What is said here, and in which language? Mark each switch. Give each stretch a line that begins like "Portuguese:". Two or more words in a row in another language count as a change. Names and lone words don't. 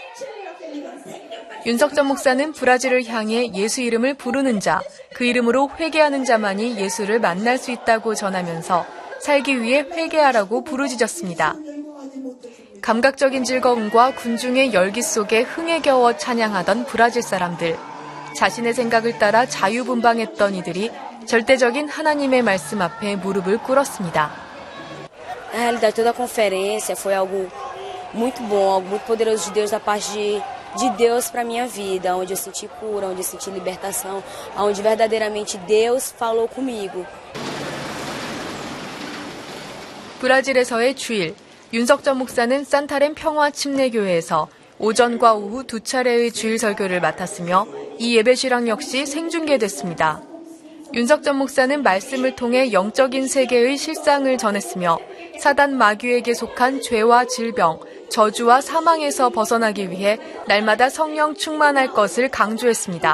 Korean: 윤석전 목사는 브라질을 향해 예수 이름을 부르는 자, 그 이름으로 회개하는 자만이 예수를 만날 수 있다고 전하면서 살기 위해 회개하라고 부르짖었습니다. 감각적인 즐거움과 군중의 열기 속에 흥에 겨워 찬양하던 브라질 사람들. 자신의 생각을 따라 자유분방했던 이들이 절대적인 하나님의 말씀 앞에 무릎을 꿇었습니다.
Portuguese: Na realidade, toda a conferência foi algo muito bom, algo muito poderoso de Deus da parte de Deus para minha vida, onde eu senti cura, onde eu senti libertação, onde verdadeiramente Deus falou comigo.
Korean: 브라질에서의 주일, 윤석전 목사는 산타렘 평화침례교회에서 오전과 오후 두 차례의 주일 설교를 맡았으며 이 예배 실황 역시 생중계됐습니다. 윤석전 목사는 말씀을 통해 영적인 세계의 실상을 전했으며 사단 마귀에게 속한 죄와 질병, 저주와 사망에서 벗어나기 위해 날마다 성령 충만할 것을 강조했습니다.